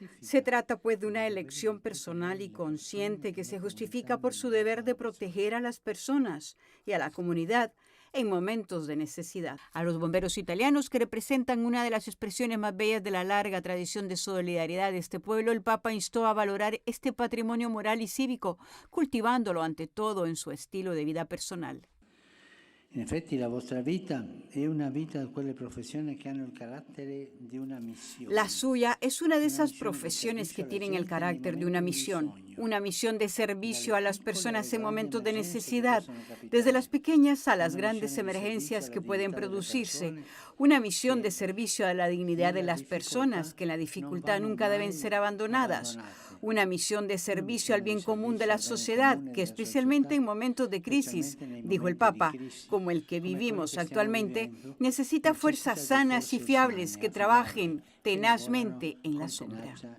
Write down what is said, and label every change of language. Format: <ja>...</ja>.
<es>Se trata, pues, de una elección personal y consciente que se justifica por su deber de proteger a las personas y a la comunidad en momentos de necesidad. A los bomberos italianos, que representan una de las expresiones más bellas de la larga tradición de solidaridad de este pueblo, el Papa instó a valorar este patrimonio moral y cívico, cultivándolo ante todo en su estilo de vida personal.</es> <it>In effetti la vostra vita è una vita di quelle professioni che hanno il carattere di una missione.</it> <es>La suya es una de esas profesiones que tienen el carácter de una misión de servicio a las personas en momentos de necesidad, desde las pequeñas a las grandes emergencias que pueden producirse, una misión de servicio a la dignidad de las personas que en la dificultad nunca deben ser abandonadas, una misión de servicio al bien común de la sociedad, que especialmente en momentos de crisis, dijo el Papa, como el que vivimos actualmente, necesita fuerzas sanas y fiables que trabajen tenazmente en la sombra.</es>